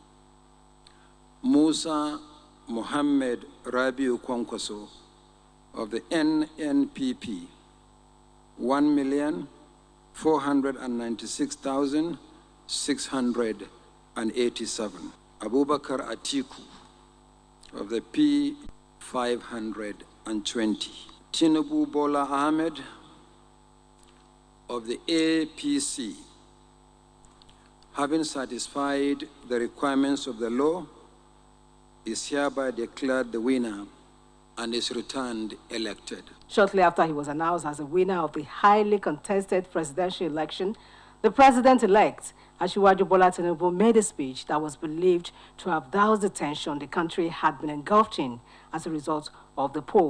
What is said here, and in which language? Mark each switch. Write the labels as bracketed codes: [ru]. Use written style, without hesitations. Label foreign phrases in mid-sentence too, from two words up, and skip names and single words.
[en] Musa Mohammed Rabiu Kwankwaso of the NNPP, 1,496,687. Abubakar Atiku of the P520. Tinubu Bola Ahmed of the APC, having satisfied the requirements of the law, is hereby declared the winner and is returned elected. Shortly after he was announced as the winner of the highly contested presidential election, the president-elect, Asiwaju Bola Tinubu, made a speech that was believed to have doused the tension the country had been engulfed in as a result of the poll.